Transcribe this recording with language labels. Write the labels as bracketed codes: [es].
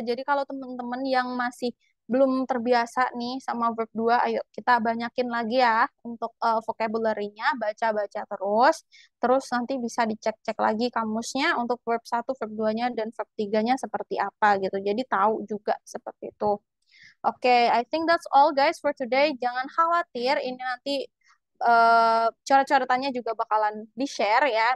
[id] Jadi kalau teman-teman yang masih belum terbiasa nih sama verb 2, ayo kita banyakin lagi ya untuk vocabulary-nya, baca-baca terus. Terus nanti bisa dicek-cek lagi kamusnya untuk verb 1, verb 2-nya dan verb 3-nya seperti apa gitu. Jadi tahu juga seperti itu. Oke, [en] I think that's all guys for today. [id] Jangan khawatir, ini nanti coret-coretannya juga bakalan di-share ya.